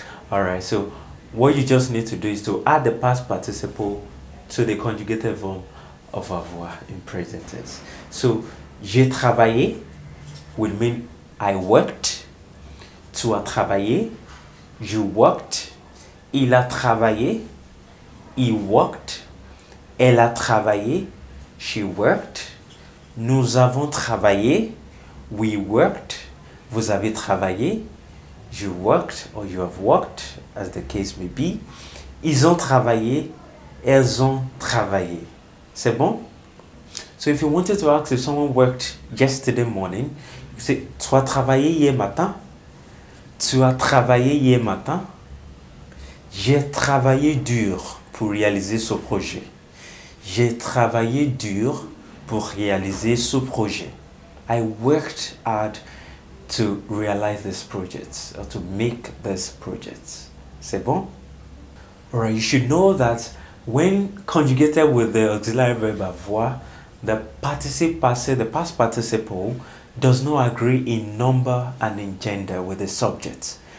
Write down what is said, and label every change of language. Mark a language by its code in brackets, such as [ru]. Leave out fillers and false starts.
[en] Alright, so what you just need to do is to add the past participle to the conjugated form of avoir in present tense. So, [fr] j'ai travaillé [en] will mean I worked. [fr] Tu as travaillé, [en] you worked. [fr] Il a travaillé, [en] he worked. [fr] Elle a travaillé, [en] she worked. [fr] Nous avons travaillé, [en] we worked. [fr] Vous avez travaillé, [en] you worked or you have worked, as the case may be. [fr] Ils ont travaillé, elles ont travaillé. C'est bon? [en] So if you wanted to ask if someone worked yesterday morning, you say, [fr] tu as travaillé hier matin? Tu as travaillé hier matin? J'ai travaillé dur pour réaliser ce projet. J'ai travaillé dur pour réaliser ce projet. [en] I worked hard to realize this project or to make this project. [fr] C'est bon? [en] Alright, you should know that when conjugated with the auxiliary verb avoir, the participle passé, the past participle, does not agree in number and in gender with the subject.